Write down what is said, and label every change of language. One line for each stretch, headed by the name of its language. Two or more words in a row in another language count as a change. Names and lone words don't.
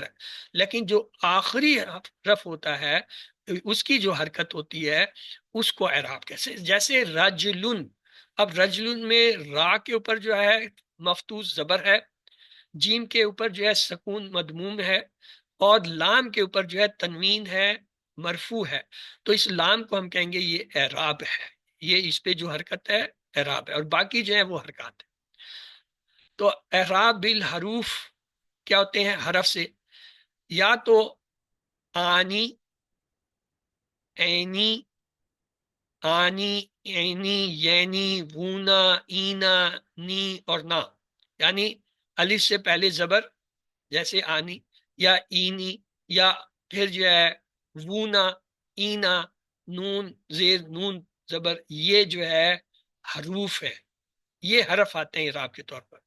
Urdu: لیکن جو آخری حرف ہوتا ہے اس کی جو حرکت ہوتی ہے اس کو اعراب کیسے، جیسے رجلن، اب رجلن میں را کے اوپر جو ہے مفتوح زبر ہے، جیم کے اوپر جو ہے سکون مدموم ہے، اور لام کے اوپر جو ہے تنوین ہے مرفوع ہے، تو اس لام کو ہم کہیں گے یہ اعراب ہے، یہ اس پہ جو حرکت ہے اعراب ہے، اور باقی جو ہے وہ حرکات ہے۔ تو
Arabic: اعراب بالحروف
Urdu: کیا ہوتے ہیں حرف سے، یا تو آنی، اینی، آنی، اینی، یعنی، وونا، اینا، نی اور نا، یعنی الف سے پہلے زبر جیسے آنی یا اینی، یا پھر جو ہے وونا، اینا، نون زیر نون زبر، یہ جو ہے حروف ہے، یہ حرف آتے ہیں اعراب کے طور پر۔